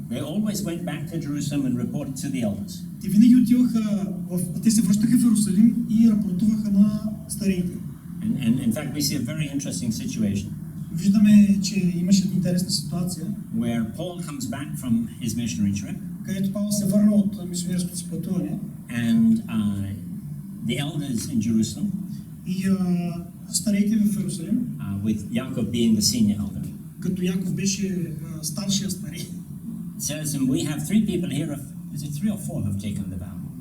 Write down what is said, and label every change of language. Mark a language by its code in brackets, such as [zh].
[en] they always went back to Jerusalem and reported to the elders. [bg] те винаги отиваха, те се връщаха в Иерусалим и рапортуваха на стариите. [en] And in fact, we see a very interesting situation [bg] Виждаме, че имаше интересна ситуация, [en] where Paul comes back from his missionary trip, [bg] където Павел се върна от мисионерското си пътуване [en] and the elders in Jerusalem, [bg] и стариите в Иерусалим, [en] with Jacob being the senior elder, [bg] като Яков беше старшия стари. [en] says, and we have 3 people here, is it 3 or 4 who have taken the vow?